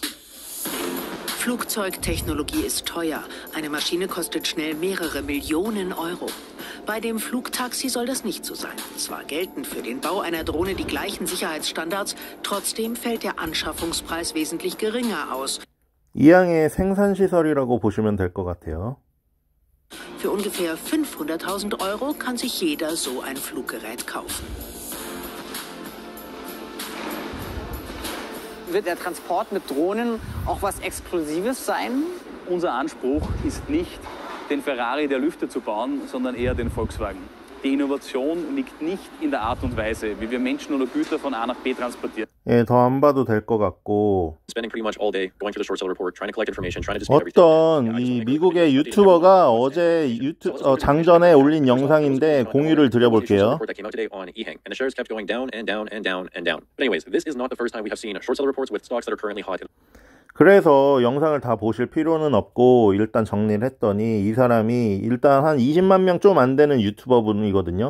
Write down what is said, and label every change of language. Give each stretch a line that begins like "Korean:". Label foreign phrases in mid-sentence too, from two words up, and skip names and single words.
German: Flugzeugtechnologie ist teuer. Eine Maschine kostet schnell mehrere Millionen Euro. Bei dem Flugtaxi soll das nicht so sein. Zwar gelten für den Bau einer Drohne die gleichen Sicherheitsstandards, trotzdem fällt der Anschaffungspreis wesentlich geringer aus.
Korean: 이항의 생산시설이라고 보시면 될 것 같아요.
German: Für ungefähr 500.000 Euro kann sich jeder so ein Fluggerät kaufen. Wird der Transport mit Drohnen auch was Exklusives sein? Unser Anspruch ist nicht, den Ferrari der Lüfte zu bauen, sondern eher den Volkswagen. Die Innovation liegt nicht in der Art und Weise, wie wir Menschen oder Güter von A nach B transportieren.
Korean: 예, 더 안 봐도 될 것 같고 어떤 이 미국의 유튜버가 어제 장전에 올린 영상인데 공유를 드려볼게요. 그래서 영상을 다 보실 필요는 없고 일단 정리를 했더니 이 사람이 일단 한 20만 명 좀 안 되는 유튜버 분이거든요.